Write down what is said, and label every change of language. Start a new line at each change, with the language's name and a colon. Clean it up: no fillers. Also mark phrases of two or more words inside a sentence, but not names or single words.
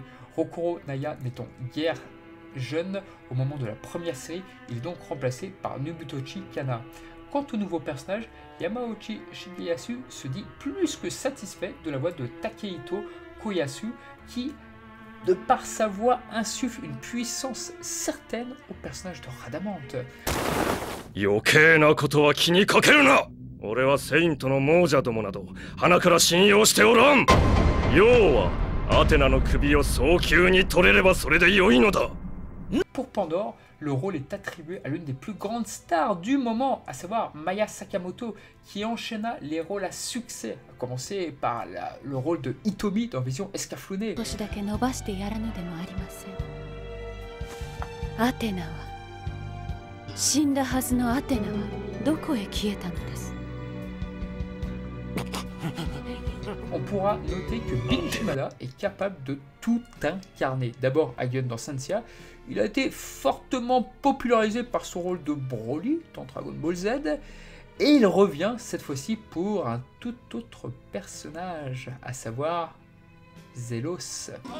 French: Rokuro Naya n'étant guère jeune au moment de la première série, il est donc remplacé par Nobutoshi Kana. Quant au nouveau personnage, Yamauchi Shigeyasu se dit plus que satisfait de la voix de Takehito Koyasu qui, de par sa voix, insuffle une puissance certaine au personnage de Radamante.
Japanese: 余計なことは気にかけるな。俺はセイントの亡者どもなど鼻から信用しておらん。要はアテナの首を早急に取れればそれで良いのだ。
French: Pour Pandore, le rôle est attribué à l'une des plus grandes stars du moment, à savoir Maya Sakamoto, qui enchaîna les rôles à succès, à commencer par le rôle de Hitomi dans Vision Escaflowné.
Japanese: 少しだけ伸ばしてやらぬでもありません。アテナは死んだはずのアテナはどこへ消えたのです。
French: On pourra noter que Bin Shimada est capable de tout incarner. D'abord Aigen dans Sanseiya, il a été fortement popularisé par son rôle de Broly dans Dragon Ball Z, et il revient cette fois-ci pour un tout autre personnage, à savoir Zelos.